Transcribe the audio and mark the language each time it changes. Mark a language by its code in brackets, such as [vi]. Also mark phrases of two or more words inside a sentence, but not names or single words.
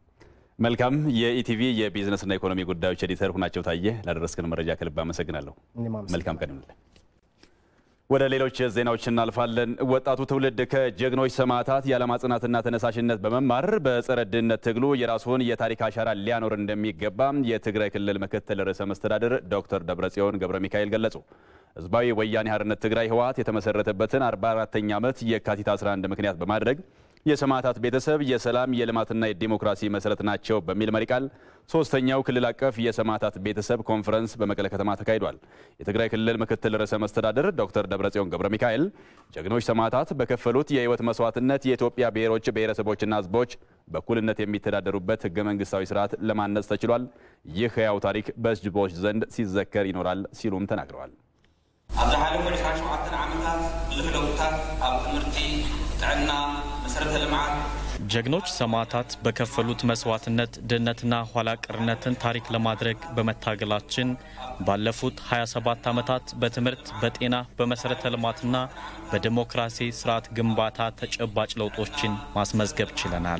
[am] መልካም። የኢቲቪ የቢዝነስና ኢኮኖሚ ጉዳዮች ኤዲተር ሁናቸው ታየ ላደረስከን መረጃ ከልብ አመሰግናለሁ። መልካም ቀን ይሁንልህ። ወደ ሌሎች ዜናዎች እናልፋለን። ወጣቱ ትውልድ ከጀግኖች ሰማዕታት የዓላማ ጽናትና ተነሳሽነት በመማር በጸረ ድህነት ትግሉ የራሱን የታሪክ አሻራ ሊያኖር እንደሚገባ የትግራይ ክልል ምክትል ርዕሰ መስተዳድር ዶክተር ደብረጽዮን ገብረ ሚካኤል ገለጹ። ህዝባዊ ወያኔ ሓርነት ትግራይ ህወሓት የተመሰረተበትን 44ኛ ዓመት የካቲት 11 ምክንያት በማድረግ የሰማዕታት ቤተሰብ የሰላም የልማትና የዲሞክራሲ መሰረት ናቸው በሚል መሪ ቃል ሶስተኛው ክልል አቀፍ የሰማዕታት ቤተሰብ ኮንፈረንስ በመቀለ ከተማ ተካሂዷል። የትግራይ ክልል ምክትል ርዕሰ መስተዳድር ዶክተር ደብረጽዮን ገብረ ሚካኤል ጀግኖች ሰማዕታት በከፈሉት የህይወት መስዋዕትነት የኢትዮጵያ ብሔሮች ብሔረሰቦችና ህዝቦች በእኩልነት የሚተዳደሩበት ህገ መንግስታዊ ስርዓት ለማነጽ ተችሏል። ይህ ህያው ታሪክ በህዝቦች ዘንድ ሲዘከር ይኖራል ሲሉም ተናግረዋል። [ti] ኣብ ዝሓለፈ 27 ዓመታት ብዙሕ ለውጥታት ኣብ ትምህርቲ ጥዕና [am] ጀግኖች ሰማዕታት በከፈሉት መስዋዕትነት ድህነትና ኋላ ቀርነትን ታሪክ ለማድረግ በመታገላችን ባለፉት 27 ዓመታት በትምህርት በጤና በመሰረተ ልማትና በዲሞክራሲ ስርዓት ግንባታ ተጨባጭ ለውጦችን ማስመዝገብ ችለናል።